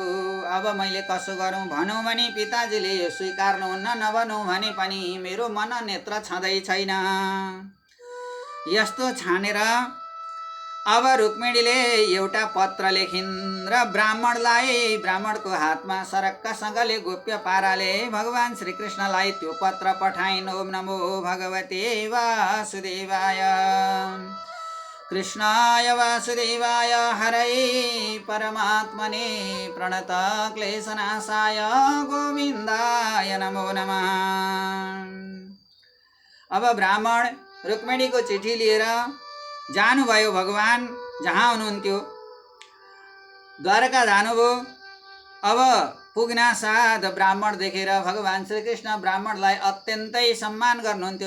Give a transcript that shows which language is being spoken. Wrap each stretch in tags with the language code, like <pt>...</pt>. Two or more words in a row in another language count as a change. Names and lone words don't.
<ne>अब मैले कसो गरौँ भनौँ भने पिताजीले यो स्वीकार्नुहुन्न, नभनौँ भने पनि मेरो मन नेत्र छँदै छैन। यस्तो छानेर अब रुक्मिणीले एउटा पत्र लेखिन् र ब्राह्मणको हातमा सरक्कसँगले गोप्य पाराले भगवान श्रीकृष्णलाई त्यो पत्र पठाइन्।</ne> <sa>ओम नमो भगवते वासुदेवाय। कृष्णाय वासुदेवाय हरये परमात्मने प्रणत क्लेशनाशाय गोविन्दाय नमो नमः।</sa> <ne>अब ब्राह्मण रुक्मिणीको चिठी लिएर जानुभयो। भगवान जहाँ हुनुहुन्थ्यो द्वारका जानुभयो। अब पुग्ना साथ ब्राह्मण देखेर भगवान श्रीकृष्ण ब्राह्मणलाई अत्यन्तै सम्मान गर्नुहुन्थ्यो।</ne>